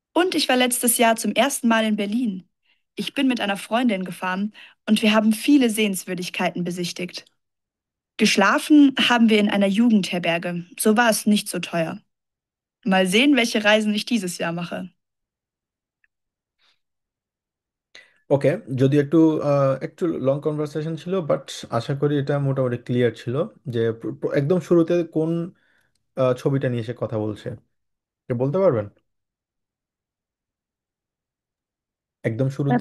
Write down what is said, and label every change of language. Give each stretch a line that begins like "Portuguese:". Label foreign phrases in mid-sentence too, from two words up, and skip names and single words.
German: Und ich war letztes Jahr zum ersten Mal in Berlin. Ich bin mit einer Freundin gefahren und wir haben viele Sehenswürdigkeiten besichtigt. Geschlafen haben wir in einer Jugendherberge. So war es nicht so teuer. Mal sehen, welche Reisen ich dieses Jahr mache.
Bangla: ওকে, যদিও একটু
English: long conversation
Bangla: ছিল, বাট আশা করি এটা মোটামুটি ক্লিয়ার ছিল যে একদম শুরুতে কোন ছবিটা নিয়ে সে কথা বলছে, এটা বলতে পারবেন একদম শুরুতে?